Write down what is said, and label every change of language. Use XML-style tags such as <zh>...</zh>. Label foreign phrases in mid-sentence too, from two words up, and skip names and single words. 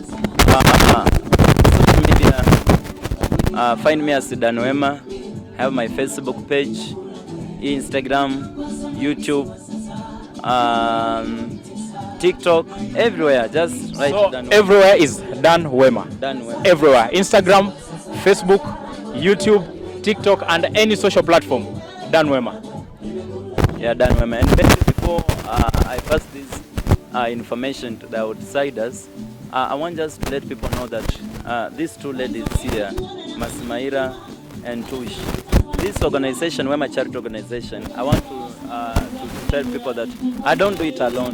<en>Social media, find me as Dan WEMA. I have my Facebook page, Instagram, YouTube, TikTok, everywhere. Just write So Dan WEMA. everywhere is Dan WEMA. Dan WEMA. Everywhere. Instagram, Facebook, YouTube, TikTok, and any social platform. Dan WEMA. Yeah, Dan WEMA. And maybe before I pass this information to the outsiders, I want just to let people know that these two ladies here, Masmaira and Tush, this organization, WEMA Charity Organization, I want to tell people that I don't do it alone.</en>